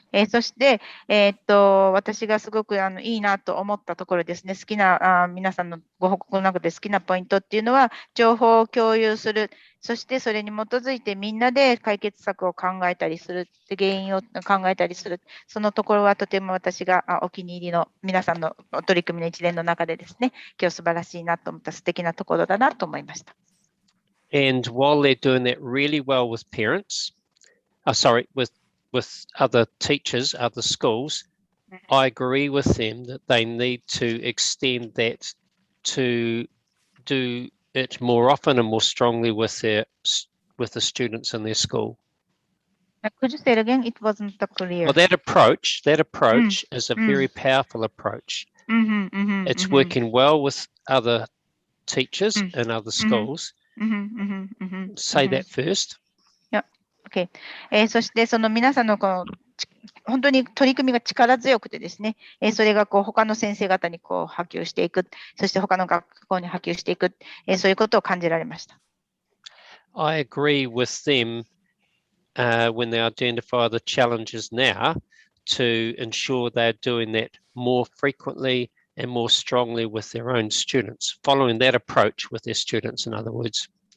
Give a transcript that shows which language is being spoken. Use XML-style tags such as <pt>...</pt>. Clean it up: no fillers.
<ja>そして、私がすごくいいなと思ったところですね。好きな皆さんのご報告の中で好きなポイントっていうのは、情報を共有する、そしてそれに基づいてみんなで解決策を考えたりする、原因を考えたりする、そのところはとても私がお気に入りの皆さんの取り組みの一連の中でですね、今日素晴らしいなと思った素敵なところだなと思いました。</ja> <en>And while they're doing that really well with parents, with other teachers, other schools, I agree with them that they need to extend that to do it more often and more strongly with the students in their school. Could you say it again? It wasn't clear. Well, that approach is a very powerful approach. It's working well with other teachers in other schools. Say that first. Okay.</en> <ja>そしてその皆さんのこの本当に取り組みが力強くてですね、それが他の先生方に波及していく、そして他の学校に波及していく、そういうことを感じられました。</ja> <en>I agree with them when they identify the challenges now to ensure they're doing that more frequently and more strongly with their own students, following that approach with their students, in other words.</en>